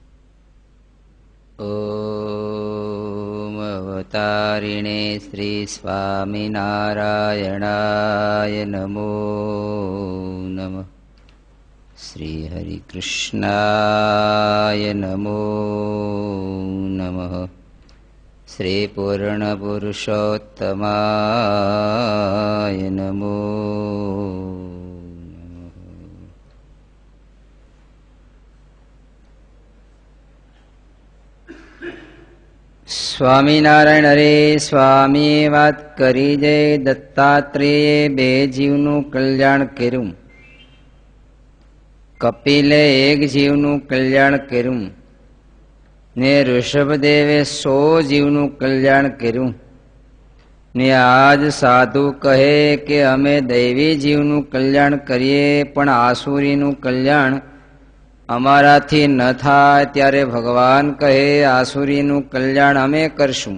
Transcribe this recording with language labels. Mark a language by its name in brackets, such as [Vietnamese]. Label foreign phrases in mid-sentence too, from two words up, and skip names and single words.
[Sanskrit] ॐ अवतारिणे श्रीस्वामिनारायणाय नमो नमः। श्रीहरिकृष्णाय नमो नमः। श्रीपूर्णपुरुषोत्तमाय नमो नमः। [Gujarati] સ્વામિનારાયણ હરે સ્વામીએ વાત કરી જય દત્તાત્રેયે બે જીવનું કલ્યાણ કર્યું, કપિલે એક જીવનું કલ્યાણ કર્યું ને ઋષભદેવે 100 જીવનું કલ્યાણ કર્યું ને આજ સાધુ કહે કે અમે દૈવી જીવનું કલ્યાણ કરીએ પણ આસુરીનું કલ્યાણ અમારાથી ન થાય, ત્યારે ભગવાન કહે આસુરીનું કલ્યાણ અમે કરશું.